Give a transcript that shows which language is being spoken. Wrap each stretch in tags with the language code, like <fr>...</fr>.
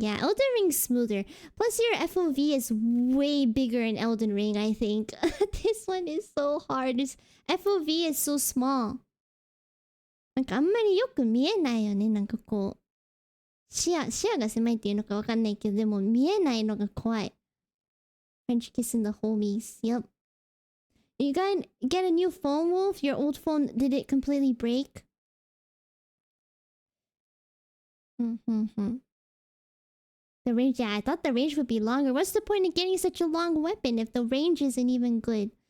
<en>Yeah, Elden Ring's smoother. Plus your FOV is way bigger in Elden Ring, I think. This one is so hard. This FOV is so small.</en> <ja>なんかあんまりよく見えないよね。なんかこう。視野が狭いっていうのかわかんないけど、でも見えないのが怖い。</ja> <en>French kissing the homies. Yep. You get a new phone, Wolf? Your old phone, did it completely break? The range, yeah, I thought the range would be longer. What's the point of getting such a long weapon if the range isn't even good?</en>